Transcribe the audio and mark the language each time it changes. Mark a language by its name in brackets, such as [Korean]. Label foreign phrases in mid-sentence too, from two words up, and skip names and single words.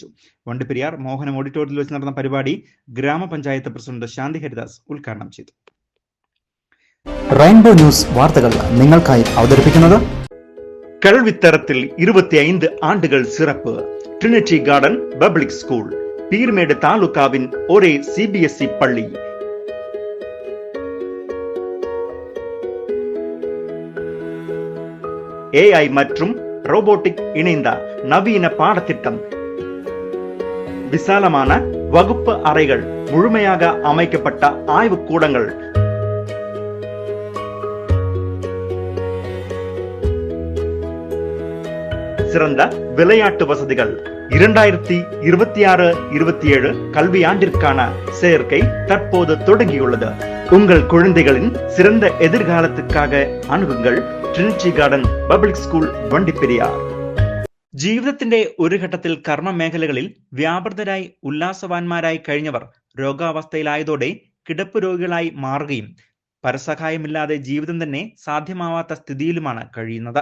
[Malayalam] വണ്ടിപ്പെരിയാർ മോഹനം ഓഡിറ്റോറിയത്തിൽ വെച്ച് നടന്ന പരിപാടി ഗ്രാമപഞ്ചായത്ത് പ്രസിഡന്റ് ശാന്തി ഹരിദാസ് ഉദ്ഘാടനം ചെയ്തു. റെയിൻബോ ന്യൂസ് വാർത്തകൾ നിങ്ങൾക്കായി അവതരിപ്പിക്കുന്നത് [Tamil] கல்வித்தரத்தில் 25 ஆண்டுகள் சிறப்பு ட்ரினிட்டி கார்டன் பப்ளிக் ஸ்கூல், பீர்மேடு தாலுகாவின் ஒரே CBSE பள்ளி. AI மற்றும் ரோபோட்டிக் இணைந்த நவீன பாடத்திட்டம், விசாலமான வகுப்பு அறைகள், முழுமையாக அமைக்கப்பட்ட ஆய்வு கூடங்கள், சிறந்த விளையாட்டு வசதிகள். 2026-27 கல்வியாண்டிற்கான சேர்க்கை தற்போது தொடங்கியுள்ளது. உங்கள் குழந்தைகளின் சிறந்த எதிர்காலத்துக்காக அணுகுங்கள் ട്രിനിറ്റി ഗാർഡൻ പബ്ലിക് സ്കൂൾ, വണ്ടിപ്പെരിയാർ. [Malayalam] ജീവിതത്തിന്റെ ഒരു ഘട്ടത്തിൽ കർമ്മ മേഖലകളിൽ വ്യാപൃതരായി ഉല്ലാസവാന്മാരായി കഴിഞ്ഞവർ രോഗാവസ്ഥയിലായതോടെ കിടപ്പ് രോഗികളായി മാറുകയും പരസഹായമില്ലാതെ ജീവിതം തന്നെ സാധ്യമാവാത്ത സ്ഥിതിയിലുമാണ് കഴിയുന്നത്.